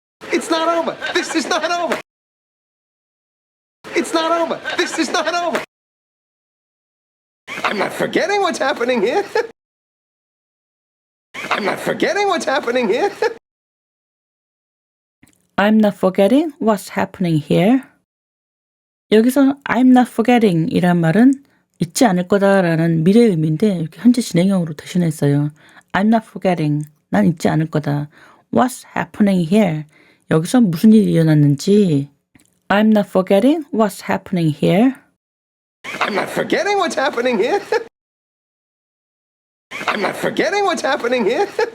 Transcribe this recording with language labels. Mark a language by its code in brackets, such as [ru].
[en] It's not over. This is not over. It's not over. This is not over. I'm not forgetting what's happening here. I'm not forgetting what's happening here. I'm not forgetting what's happening here. [ko] 여기서 [en] I'm not forgetting [ko] 이란 말은 잊지 않을 거다라는 미래 의미인데 이렇게 현재 진행형으로 대신했어요. [en] I'm not forgetting. [ko] 난 잊지 않을 거다. [en] What's happening here? [ko] 여기서 무슨 일이 일어났는지 [en] I'm not forgetting what's happening here. I'm not forgetting what's happening here. I'm not forgetting what's happening here.